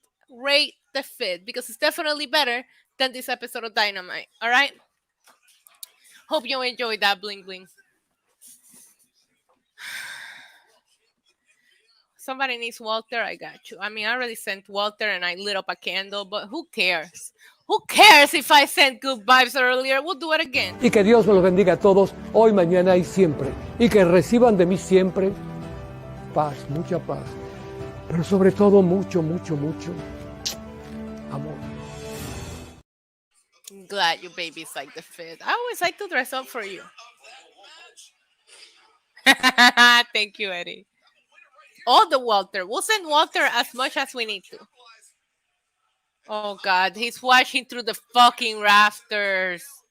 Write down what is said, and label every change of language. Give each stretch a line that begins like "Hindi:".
English: Rate the fit because it's definitely better than this episode of Dynamite, all right? Hope you enjoyed that bling bling. Somebody needs Walter, I got you. I mean, I already sent Walter and I lit up a candle, but who cares? Who cares if I sent good vibes earlier? We'll do it again.
Spanish: Y que Dios me los bendiga a todos, hoy, mañana y siempre. Y que reciban de mí siempre paz, mucha paz. Pero sobre todo mucho, mucho, mucho amor.
English: glad your baby's like the fit. I always like to dress up for you. Thank you, Eddie. All the Walter. We'll send Walter as much as we need to. Oh God, he's watching through the fucking rafters.